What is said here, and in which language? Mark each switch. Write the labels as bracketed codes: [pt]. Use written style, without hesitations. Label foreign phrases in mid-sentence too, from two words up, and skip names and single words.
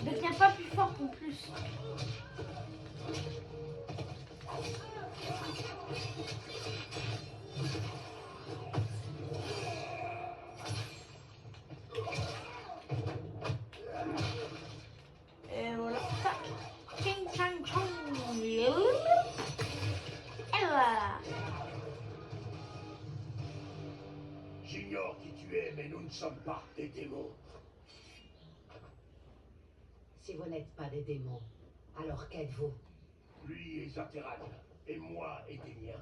[fr] Deviens pas plus fort en plus. Et voilà. Tac. Ching, chang, chong. Et voilà. J'ignore qui tu es, mais nous ne sommes pas des démons. Si vous n'êtes pas des démons, alors qu'êtes-vous? Lui est Zateran, et moi est des miens.